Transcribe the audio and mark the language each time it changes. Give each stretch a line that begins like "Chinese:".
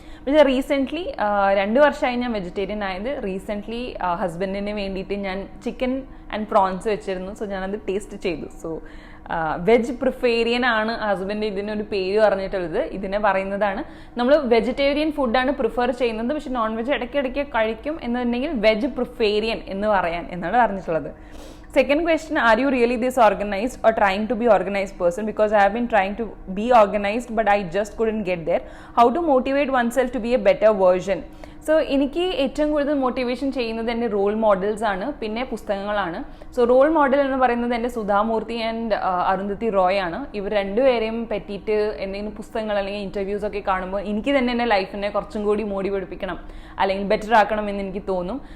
Malayalam: പക്ഷേ റീസെൻ്റ്ലി 2 വർഷമായി ഞാൻ വെജിറ്റേറിയൻ ആയത്. റീസെൻ്റ്ലി ഹസ്ബൻഡിന് വേണ്ടിയിട്ട് ഞാൻ ചിക്കൻ ആൻഡ് പ്രോൺസ് വെച്ചിരുന്നു. സോ ഞാനത് ടേസ്റ്റ് ചെയ്തു. സോ വെജ് പ്രിഫേറിയൻ ആണ് ഹസ്ബൻഡ് ഇതിനൊരു പേര് പറഞ്ഞിട്ടുള്ളത്. ഇതിനെ പറയുന്നതാണ് നമ്മൾ വെജിറ്റേറിയൻ ഫുഡാണ് പ്രിഫർ ചെയ്യുന്നത്, പക്ഷെ നോൺ വെജ് ഇടയ്ക്കിടയ്ക്ക് കഴിക്കും എന്നുണ്ടെങ്കിൽ വെജ് പ്രിഫേറിയൻ എന്ന് പറയാൻ എന്നാണ് പറഞ്ഞിട്ടുള്ളത്.
English: Second question, are you really this organized or trying to be organized person? Because I have been trying to be organized but I just couldn't get there. How to motivate oneself to be a better version?
Malayalam: So എനിക്ക് ഏറ്റവും കൂടുതൽ motivation ചെയ്യുന്നത് എൻ്റെ role models ആണ്, പിന്നെ പുസ്തകങ്ങളാണ്. So role model എന്ന് പറയുന്നത് എൻ്റെ സുധാമൂർത്തി ആൻഡ് അരുന്ധതി റോയ് ആണ്. ഇവർ രണ്ടുപേരെയും പറ്റിയിട്ട് എന്തെങ്കിലും പുസ്തകങ്ങൾ അല്ലെങ്കിൽ ഇൻ്റർവ്യൂസ് ഒക്കെ കാണുമ്പോൾ എനിക്ക് തന്നെ എൻ്റെ ലൈഫിനെ കുറച്ചും കൂടി മോടി പഠിപ്പിക്കണം അല്ലെങ്കിൽ ബെറ്റർ ആക്കണം എന്ന് എനിക്ക് തോന്നും.